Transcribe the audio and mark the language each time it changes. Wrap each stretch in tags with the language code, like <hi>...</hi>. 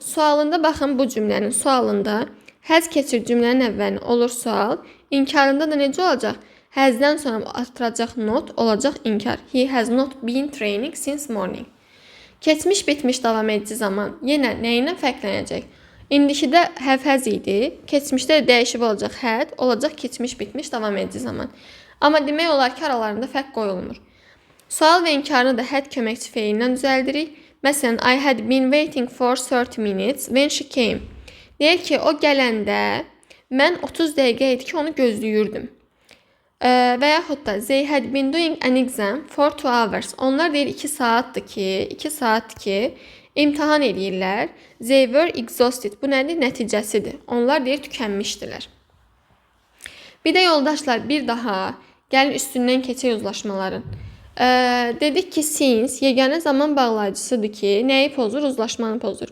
<az>Sualında baxın, bu cümlənin sualında has keçir cümlənin əvvəlinə olur sual. İnkarında da necə olacaq? Has'dən sonra artıracaq not, olacaq inkar.</az> <en>He has not been training since morning.</en> <az>Keçmiş bitmiş davam edici zaman yenə nə ilə fərqlənəcək? İndikidə have has idi. Keçmişdə də dəyişib olacaq had, olacaq keçmiş bitmiş davam edici zaman. Amma demək olar ki, aralarında fərq qoyulmur. Sual və inkarını da had köməkçi feilindən düzəldirik.</az> <en>Məsələn, I had been waiting for 30 minutes when she came.</en> <az>Deyir ki, o gələndə mən 30 dəqiqə idi ki, onu gözləyirdim. Və yaxud da</az> <en>they had been doing an exam for 2 hours.</en> <az>Onlar deyir 2 saatdir ki, imtahan edirlər.</az> <en>They were exhausted.</en> <az>Bu nədir? Nəticəsidir. Onlar deyir tükənmişdilər. Bir də yoldaşlar, bir daha gəlin üstündən keçək uzlaşmaların. Dedik ki, since yeganə zaman bağlayıcısıdır ki, nəyi pozur? Uzlaşmanı pozur.</az>